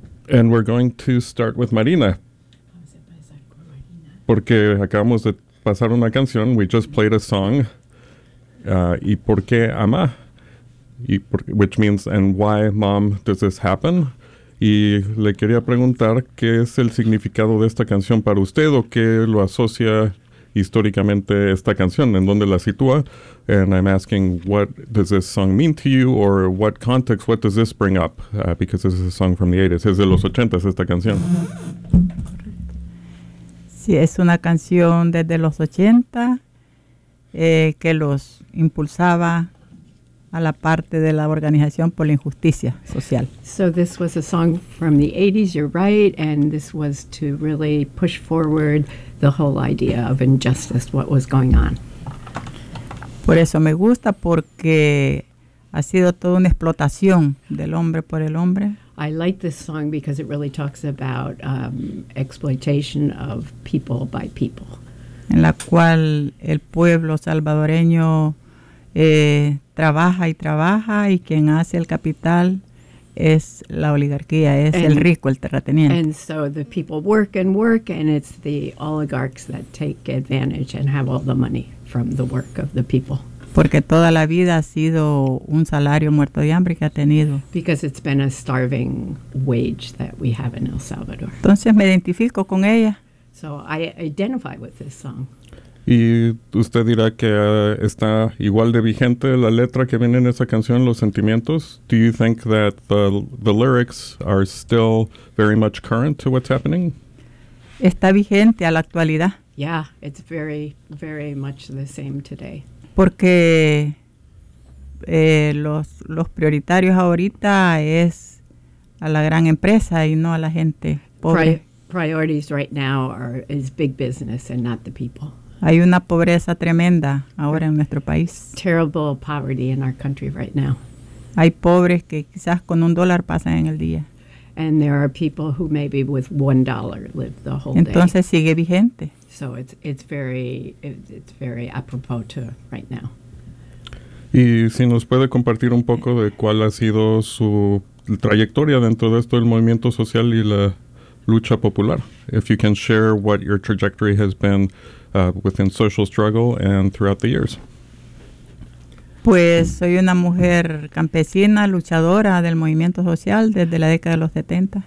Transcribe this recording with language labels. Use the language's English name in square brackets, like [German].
[English] And we're going to start with Marina. [Spanish] Porque acabamos de pasar una canción, [English] we just played a song. [Spanish] Y por qué ama, [English] which means, and why, mom, does this happen? [Spanish] Y le quería preguntar qué es el significado de esta canción para usted o qué lo asocia históricamente esta canción, en dónde la sitúa. [English] And I'm asking, what does this song mean to you, or what context, what does this bring up? Because this is a song from the 80s, [Spanish] es de los 80s esta canción. Sí, es una canción desde los 80. Que los impulsaba a la parte de la organización por la injusticia social. [English] So this was a song from the 80s, you're right, and this was to really push forward the whole idea of injustice, what was going on. [Spanish] Por eso me gusta, porque ha sido toda una explotación del hombre por el hombre. [English] I like this song because it really talks about exploitation of people by people. [Spanish] En la cual el pueblo salvadoreño trabaja y trabaja, y quien hace el capital es la oligarquía, es el rico, el terrateniente. [English] And so the people work and work, and it's the oligarchs that take advantage and have all the money from the work of the people. [Spanish] Porque toda la vida ha sido un salario muerto de hambre que ha tenido. [English] Because it's been a starving wage that we have in El Salvador. [Spanish] Entonces me identifico con ella. [English] So I identify with this song. [Spanish] ¿Y usted dirá que está igual de vigente la letra que viene en esa canción, los sentimientos? [English] Do you think that the lyrics are still very much current to what's happening? [Spanish] Está vigente a la actualidad. [English] Yeah, it's very, very much the same today. [Spanish] Porque los prioritarios ahorita es a la gran empresa y no a la gente pobre. [English] Priorities right now is big business and not the people. [Spanish] Hay una pobreza tremenda ahora en nuestro país. [English] Terrible poverty in our country right now. [Spanish] Hay pobres que quizás con un dólar pasan en el día. [English] And there are people who maybe with $1 live the whole day. [Spanish] Entonces sigue vigente. [English] So it's very apropos to right now. [Spanish] Y si nos puede compartir un poco de cuál ha sido su trayectoria dentro de esto del movimiento social y la lucha popular. [English] If you can share what your trajectory has been within social struggle and throughout the years. [Spanish] Pues soy una mujer campesina, luchadora del movimiento social desde la década de los 70.